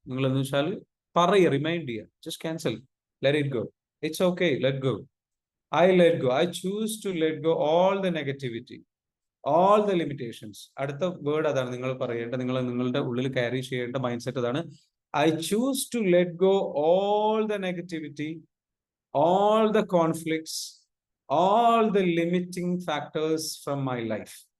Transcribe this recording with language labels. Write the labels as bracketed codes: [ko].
[ml] നിങ്ങൾ എന്ന് വെച്ചാൽ പറയുക, റിമൈൻഡ് ചെയ്യുക. [en] Just cancel, let it go. It's okay, let go. I let go. I choose to let go all the negativity, all the limitations. [ml] അടുത്ത word അതാണ് നിങ്ങൾ പറയേണ്ട, നിങ്ങളുടെ ഉള്ളിൽ ക്യാരി ചെയ്യേണ്ട മൈൻഡ് സെറ്റ് അതാണ്. [en] I choose to let go all the negativity, all the conflicts, all the limiting factors from my life.